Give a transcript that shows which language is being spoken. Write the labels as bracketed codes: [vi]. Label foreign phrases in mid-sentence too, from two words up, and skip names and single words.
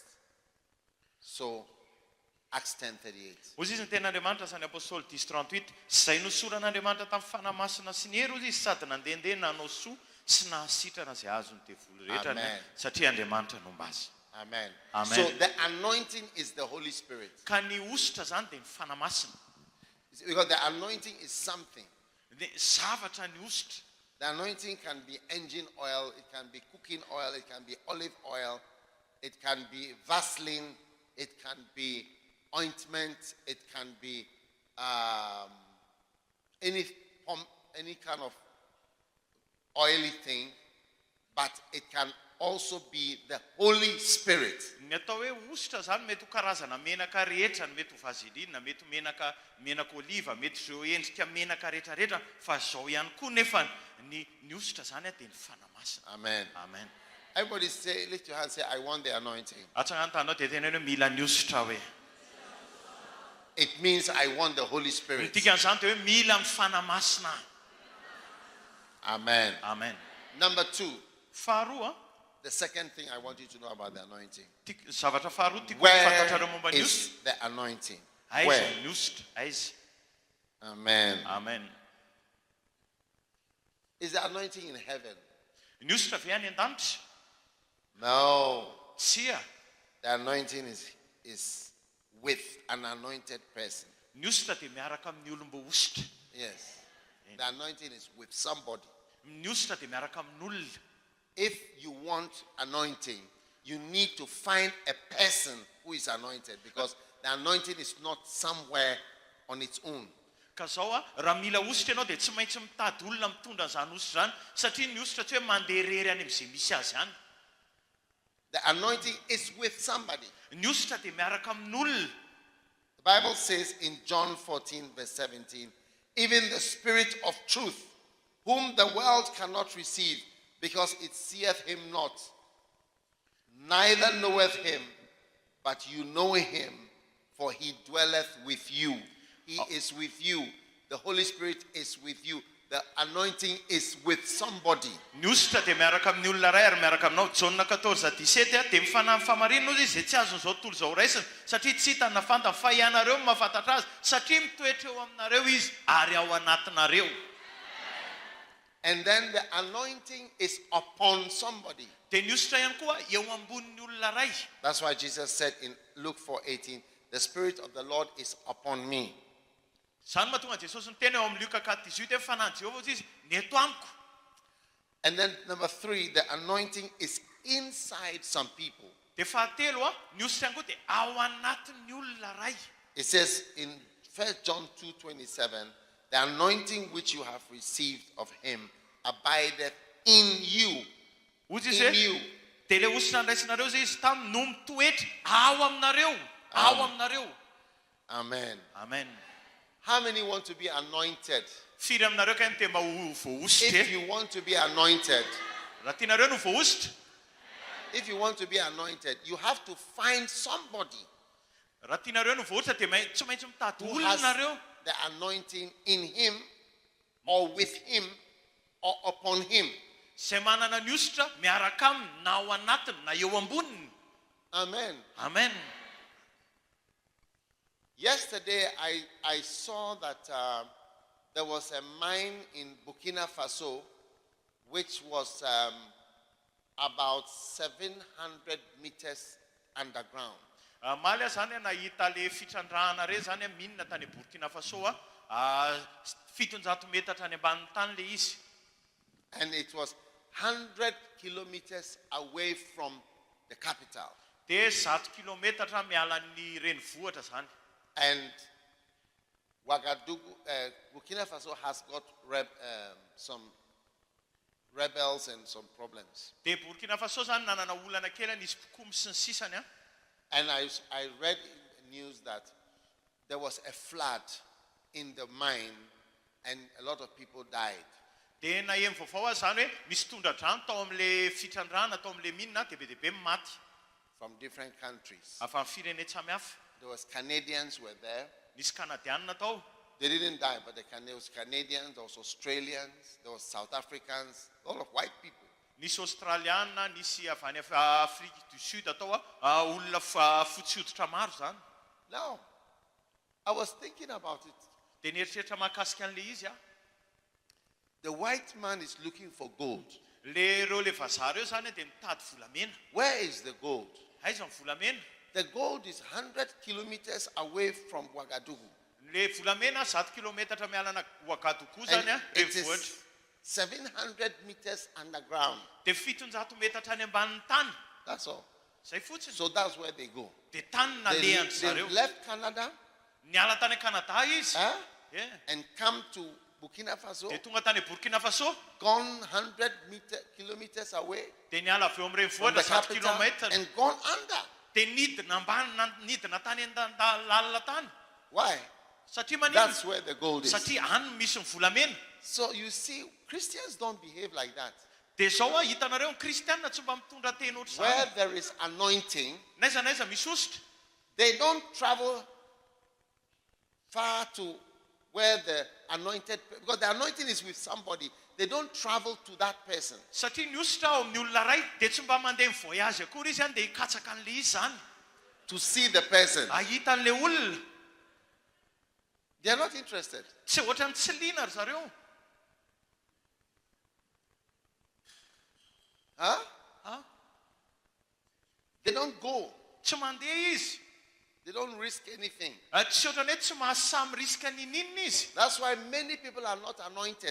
[en] So, Acts 10:38. [mg] Ozy izy ny ten'Andriamanitra zany apôstôly 10:38 izay nosoran'Andriamanitra tamin'ny fanahy masina sy ny hery ozy izy sady nandehandeha nanao soa sy nahasitrana izay azony devoly rehetra Amen. satria Andriamanitra nomba azy. Amen. Amen. [en] So the anointing is the Holy Spirit. [mg] Ka ny ositra zany dia ny fanamasina. [en] Because the anointing is something. [mg] Dia zavatra ny ositra. [en] The anointing can be engine oil, it can be cooking oil, it can be olive oil, it can be Vaseline, it can be ointment, it can be any kind of oily thing, but it can also be the Holy Spirit. [mg] Ny atao hoe ositra zany mety ho karazana menaka rehetra, mety ho vaseline, mety ho menaka oliva, mety zao endrika menaka rehetrarehetra, fa zao ihany koa nefa ny ositra zany dia ny fanamasina. Amen. Amen. [en] Everybody say, lift your hand, say, I want the anointing. [mg] Atsagantana dia tena hoe mila ny ositra hoe. [en] It means I want the Holy Spirit. [mg] Ny dikan'izany dia hoe mila ny fanamasina. Amen. Amen. [en] Number 2, [mg] Faharoa, [en] the second thing I want you to know about the anointing. [mg] zavatra faharoa tiako [en] Where [mg] fantatrareo momba ny ositra. [en] is the anointing? [mg] Aiza [en] Where? [mg] ny ositra? Aiza? Amen. Amen. [en] Is the anointing in heaven? [mg] Ny ositra ve any an-danitra? [en] No. [mg] Tsia. [en] The anointing is with an anointed person. [mg] Ny ositra dia miaraka amin'ny olom-bo ositra. [en] Yes. The anointing is with somebody. [mg] Ny ositra dia miaraka amin'olona. [en] If you want anointing, you need to find a person who is anointed, because the anointing is not somewhere on its own. [mg] Ka zao raha mila ositra ianao dia tsy maintsy mitady olona mitondra izany ositra izany, satria ny ositra tsy hoe mandeha rery any amin'izay misy azy ihany. [en] The anointing is with somebody. [mg] Ny ositra dia miaraka amin'olona. [en] The Bible says in John 14, verse 17, even the Spirit of truth, whom the world cannot receive, because it seeth him not, neither knoweth him, but you know him, for he dwelleth with you. He is with you. The Holy Spirit is with you. The anointing is with somebody. [mg] Ny ositra dia miaraka amin'ny olona ray ary miaraka aminao. Jauna 14:17 dia mifanahy famarinana izy izay tsy azon'izao tontolo izao raisina, satria tsy hitany nafantany fa ianareo mahafantatra azy, satria mitoetra eo aminareo izy ary ao anatinareo. [en] And then the anointing is upon somebody. [mg] Dia ny ositra ihany koa eo ambonin'ny olona ray. [en] That's why Jesus said in Luke 4:18, the Spirit of the Lord is upon me. [mg] Zany mahatonga Jesosy niteny eo amin'ny Luka 4:18 hoe fanahy Jehovah izy ny eto amiko. [en] And then number 3, the anointing is inside some people. [mg] Dia fahatelo ny ositra ihany koa dia ao anatin'ny olona ray. [en] It says in 1 John 2:27, the anointing which you have received of him abideth in you. [mg] Ozy [en] In [mg] izy [en] you. [mg] hoe dia ilay ositra ndraisinareo zay izy taminy no mitoetra ao aminareo. Ao aminareo. Amen. Amen. [en] How many want to be anointed? [mg] Firy aminareo ka ny tema voaositra [en] If you want to be anointed, [mg] raha tianareo no voaositra, [en] if you want to be anointed, you have to find somebody [mg] raha tianareo no voaositra dia tsy maintsy mitady [en] who [mg] olona [en] has [mg] nareo [en] the anointing in him, or with him, or upon him. [mg] izay manana ny ositra miaraka aminy na ao anatiny na eo amboniny. Amen. Amen. [en] Yesterday, I saw that there was a mine in Burkina Faso, which was about 700 meters underground. [mg] Maly zany nahita le fitrandrahana re zany minina tany Burkina Faso 700 metatra any ambanin'ny tany le izy. [en] And it was 100 kilometers away from the capital. [mg] Dia 100 kilometatra miala ny renivohitra zany. [en] And Ouagadougou, Burkina Faso has got some rebels and some problems. [mg] Dia Burkina Faso zany nanana olana kely nisy kokomy sy ny sisany. [en] And I read in the news that there was a flood in the mine and a lot of people died. [mg] Dia nahery vaovao zany hoe misy tondradrano tao amin'le fitrandrahana tao amin'le minina dia be dia be maty [en] From different countries. [mg] avy amin'ny firene samihafa. [en] There was Canadians were there. [mg] Nisy Kanadianina tao. [en] They didn't die, but there was Canadians, there was Australians, there was South Africans, all of white people. [mg] Nisy Australiana, nisy avy any Afrique du Sud atao olona fotsy hoditra maro zany. [en] Now, I was thinking about it. [mg] Dia nieritreritra mahakasika an'le izy [en] The white man is looking for gold. [mg] le reo le vazaha reo zany dia mitady volamena. [en] Where is the gold? [mg] aiza ny volamena [en] The gold is 100 kilometers away from Ouagadougou. [mg] le volamena 100 kilometatra mialana Ouagadougou [en] And [mg] zany a [en] it [mg] renivohitra [en] is 700 meters underground. [mg] dia 700 metatra any ambanin'ny tany [en] That's all. [mg] zay fotsiny [en] So that's where they go. [mg] dia tany [en] They, [mg] nalehany [en] they [mg] zareo [en] left Canada [mg] niala tany Canada izy Yeah. [en] and come to Burkina Faso, [mg] dia tonga tany Burkina Faso [en] gone 100 kilometers away [mg] dia niala avy eo amin'ny [en] from the [mg] renivohitra 100 [en] capital [mg] kilometra [en] and gone under. [mg] dia nidina ambany nidina tany lalina tany [en] Why? [mg] satria manino [en] That's where the gold is. [mg] satria any misy ny volamena [en] So you see, Christians don't behave like that. [mg] dia zao a hitanareo ny kristianina tsy mba mitondra teny oatra [en] Where [mg] zany [en] there is anointing, [mg] naiza misy ositra [en] they don't travel far to where the anointed, because the anointing is with somebody. They don't travel to that person. [mg] satria ny ositra ao amin'ny olona ray dia tsy mba mandeha mivoyage akory izy any dia hikatsaka an'le izy zany [en] To see the person. [mg] ahita an'le olona [en] They are not interested. [mg] tsy ohatrany tsy liana ry zareo Huh? Ah, [en] They don't go. [mg] tsy mandeha izy [en] They don't risk anything. [mg] tsy ohatrany hoe tsy mahasamy riska ninina izy [en] That's why many people are not anointed.